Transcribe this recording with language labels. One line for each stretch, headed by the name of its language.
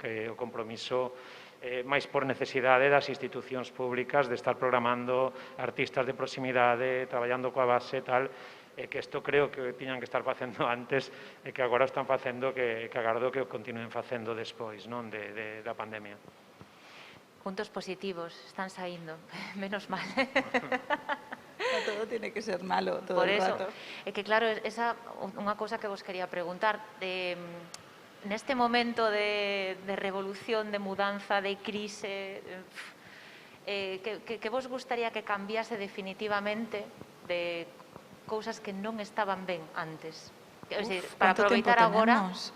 Galician: Que o compromiso máis por necesidade das institucións públicas de estar programando artistas de proximidade, traballando coa base e tal, que isto creo que tiñan que estar facendo antes e que agora están facendo que agardo que o continúen facendo despois, non? Da pandemia. Puntos positivos, están saindo, menos mal.
Spanish: No todo tiene que ser malo todo Por el eso, rato.
Galician: é que claro, esa unha cousa que vos quería preguntar, neste momento de revolución, de mudanza, de crise, que vos gustaría que cambiase definitivamente de cousas que non estaban ben antes? É dicir, para aproveitar agora...